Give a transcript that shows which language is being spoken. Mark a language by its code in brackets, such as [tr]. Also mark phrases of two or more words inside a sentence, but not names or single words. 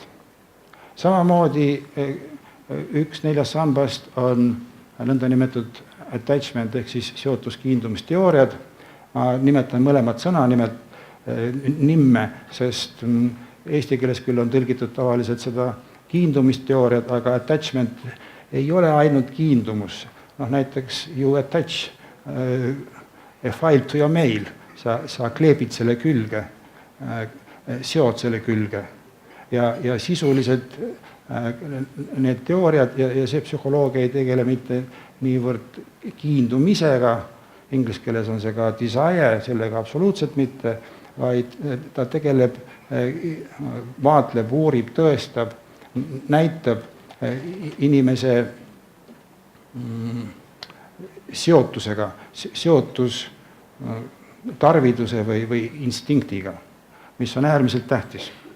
[et] Samamoodi 1/4 sambast on nõndanimetatud attachment ehk siis seotuskiindumisteooriad. Ma nimetan mõlemad sõna nimme, sest eesti keeles küll on tõlgitud tavaliselt seda kiindumisteooriat, aga attachment ei ole ainult kiindumus. Näiteks [en] you attach a file to your mail, [et] sa kleebid selle külge, seod selle külge ja sisuliselt need teooriad ja see psühholoogia ei tegele mitte niivõrd kiindumisega, inglise keeles on see ka desire, sellega absoluutselt mitte, vaid ta tegeleb, vaatleb, uurib, tõestab, näitab inimese seotusega, seotus tarviduse või instinktiga, mis on äärmiselt tähtis.